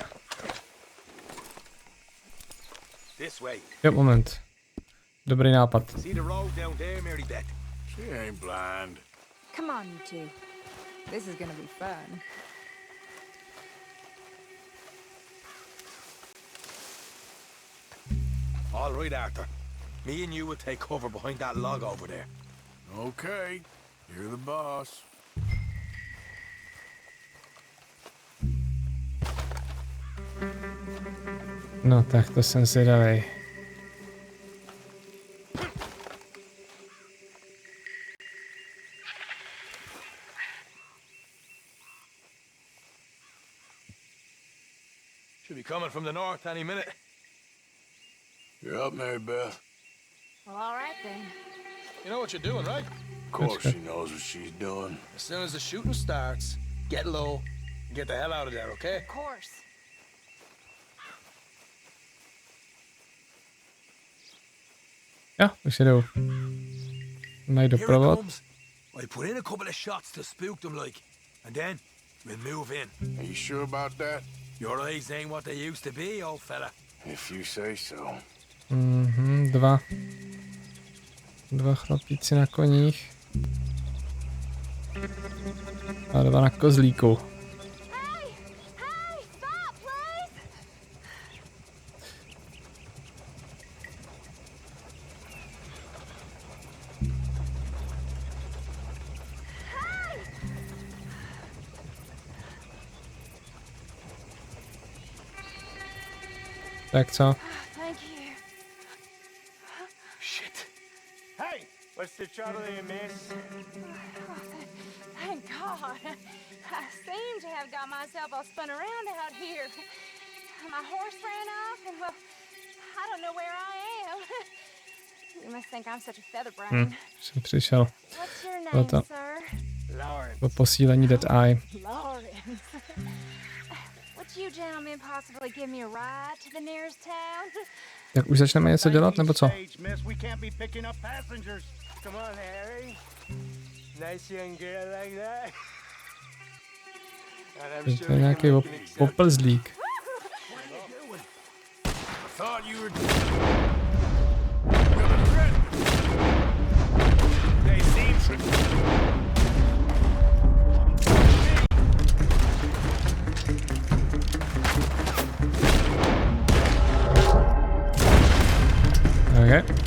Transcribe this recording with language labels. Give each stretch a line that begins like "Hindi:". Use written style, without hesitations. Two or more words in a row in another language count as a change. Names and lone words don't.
English: This way.
Czech: Jo, moment. Dobrý nápad.
English: See the road down there, Mary Beth? She ain't blind. Come on, you two. This is gonna be fun. All right, Arthur. Me and you will take cover behind that log over there. Okay, you're the boss.
Czech: No tak to jsem si dali.
English: Should be coming from the north any minute. You're up, Mary Beth. Well, all right then. You know what you're doing, right? Of course she knows what she's doing. As soon as the shooting starts, get low and get the hell out of there, okay? Of course.
Czech: Jo, už jedou. Mají doprovod.
English: I put in a couple of shots to spook them like, and then we'll move in. Are you sure about that? Your eyes ain't what they used to be, old fella. If you say so.
Czech: Dva chlapíci na koních. A 2 na kozlíku.
English: Hey! Hey! Stop, please! Hey!
Czech: Tak co?
English: Thank you. Shit. Hey, what's the trouble here, miss? Thank God. I seem to have got myself all spun around out here. My horse ran off, and well, I don't know where I am. You must think I'm such a featherbrain.
Czech: Jsem přišel.
English: What's your
Czech: Bylo
English: name,
Czech: to
English: sir?
Czech: po posílení Dead Eye.
English: Lawrence. Would you gentlemen possibly give me a ride to the nearest town?
Czech: Tak už začneme něco dělat, nebo co?
English: We can't be picking up passengers. Come on, Harry. Nice young girl like that. And I'm
Czech: To je nějaký popelzlík.
English: Thought you were... They seem Okay.